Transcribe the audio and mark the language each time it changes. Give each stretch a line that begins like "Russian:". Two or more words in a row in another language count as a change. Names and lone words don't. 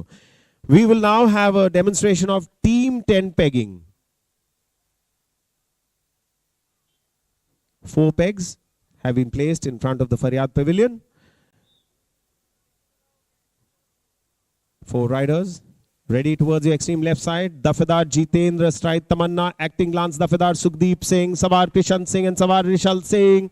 English: We will now have a demonstration of team 10 pegging. 4 pegs have been placed in front of the Faryad Pavilion. 4 riders. Ready towards the extreme left side. Dafedar Jitendra astride Tamanna, acting Lance Dafedar Sukhdeep Singh, Sawar Krishan Singh and Sawar Rishal Singh.